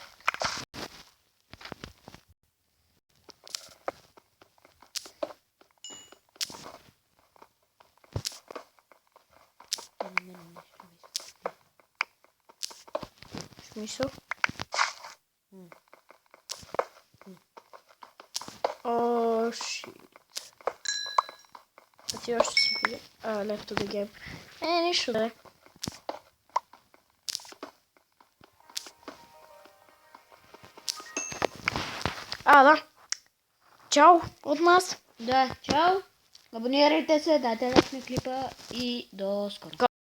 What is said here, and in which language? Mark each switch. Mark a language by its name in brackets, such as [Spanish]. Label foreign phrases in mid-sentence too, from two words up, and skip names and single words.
[Bulgarian] Смисъл? О, шит. А ти още си видя? [English] Left to the game. [Bulgarian] Нищо да е. Да. Чао от нас. Да, чао. Абонирайте се, дайте лайк на клипа и до скоро.